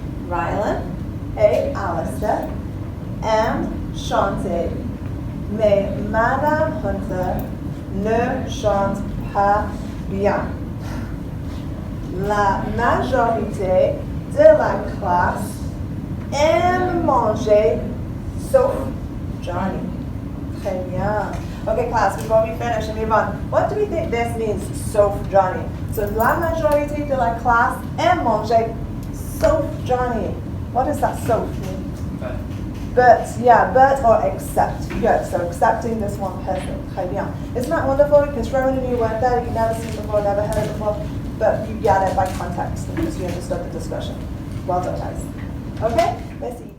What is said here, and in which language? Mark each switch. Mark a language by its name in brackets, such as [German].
[French] Rylan et Alistair aiment chanter, mais Madame Hunter ne chante pas bien. La majorité de la classe aime manger, sauf Johnny. Très bien. [English] Okay, class, before we finish and move on, what do we think this means, [French] sauf Johnny? So, la majorité de la classe aime manger, sauf Johnny. [English] What does that sauf mean? But, yeah, but or except. Good, so accepting this one person. [French] Très bien. [English] Isn't that wonderful? You can throw in a new word there you've never seen before, never heard it before, but you get it by context because you understood the discussion. Well done, guys. Okay? Let's see.